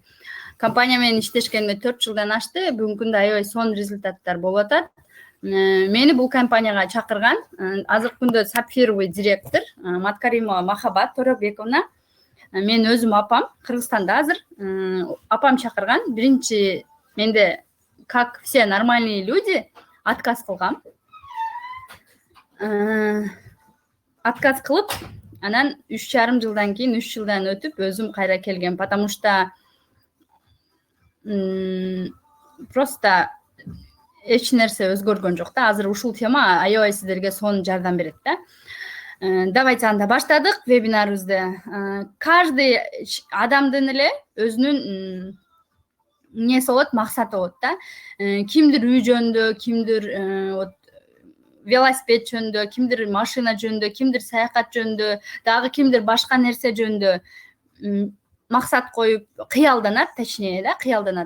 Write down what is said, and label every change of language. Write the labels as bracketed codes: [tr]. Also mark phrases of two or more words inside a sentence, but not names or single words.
[ky] Компания менен иштешкениме 4 жылдан ашты. Бүгүнкү күндө аябай сонун результаттар болуп атат. Мени бул компанияга чакырган азыркы күндө [ru] сапфировый директор [ky] Маткаримова Махабат Торобековна. Мен өзүм апам, Кыргызстанда азыр. Апам чакырган. Биринчи менде, [ru] как все нормальные люди, [ky] отказ кылгам. Отказ кылып, анан 3,5 жылдан кийин, 3 жылдан өтүп өзүм кайра келгем. [ru] Потому что просто [ky] эч нерсе өзгөргөн жок да. Азыр ушул тема аябай сиздерге сонун жардам берет да. Давайте анда баштадык вебинарыбызды. Каждый адамдын эле өзүнүн эмнеси болот, максаты болот да. Кимдир үй жөнүндө, кимдир велосипед жөнүндө, кимдир машина жөнүндө, кимдир саякат жөнүндө, дагы кимдир башка нерсе жөнүндө максат коюп кыялданат, точнее да, кыялданат.